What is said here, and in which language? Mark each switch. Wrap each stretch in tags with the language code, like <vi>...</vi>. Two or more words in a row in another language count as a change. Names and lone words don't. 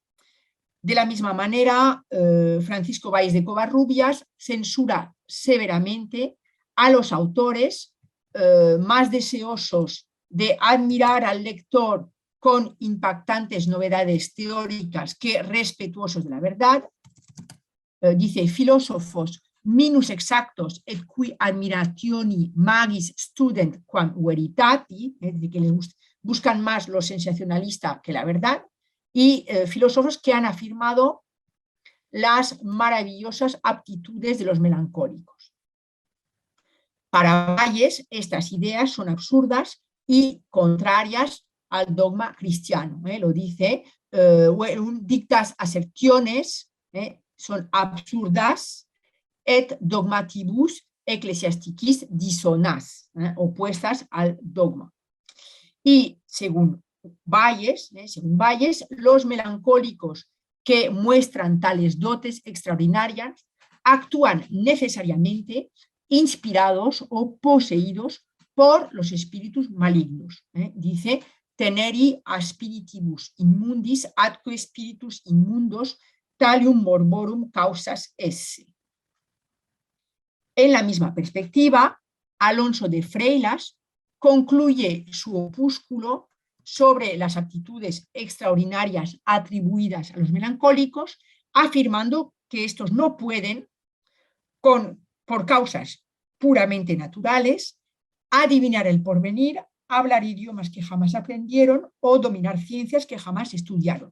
<es>De la misma manera, Francisco Valles de Covarrubias censura severamente a los autores más deseosos de admirar al lector con impactantes novedades teóricas que respetuosos de la verdad.</es> <la>Dice, filósofos minus exactos et qui admirationi magis student quam veritati,</la> <es>es decir, que les buscan más lo sensacionalista que la verdad, y filósofos que han afirmado las maravillosas aptitudes de los melancólicos. Para Bayes, estas ideas son absurdas y contrarias al dogma cristiano. Lo dice,</es> <la>dictas assertiones son absurdas et dogmatibus ecclesiasticis dissonas,</la> <es>opuestas al dogma. Y según Bayes, los melancólicos que muestran tales dotes extraordinarias actúan necesariamente inspirados o poseídos por los espíritus malignos. Dice,</es> <la>teneri a spiritibus immundis atque spiritus immundos talium morborum causas esse.</la> <es>En la misma perspectiva, Alonso de Freilas concluye su opúsculo sobre las aptitudes extraordinarias atribuidas a los melancólicos, afirmando que estos no pueden, por causas puramente naturales, adivinar el porvenir, hablar idiomas que jamás aprendieron o dominar ciencias que jamás estudiaron.</es>